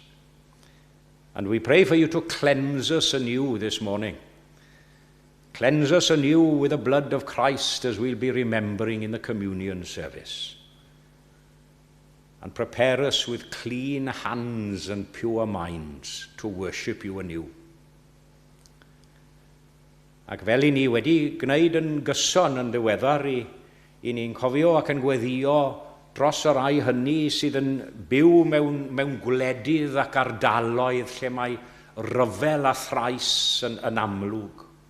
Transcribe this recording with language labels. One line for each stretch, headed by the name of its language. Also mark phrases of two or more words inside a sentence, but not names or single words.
English: And we pray for you to cleanse us anew this morning. Cleanse us anew with the blood of Christ as we'll be remembering in the communion service. And prepare us with clean hands and pure minds to worship you anew.
Welsh: Ac fel I ni wedi gwneud yn gyson yn ddiweddar I ni'n cofio ac yn gweddio dros y rai hynny sydd yn byw mewn gwledydd ac ardaloedd lle mae ryfel a thrais yn amlwg.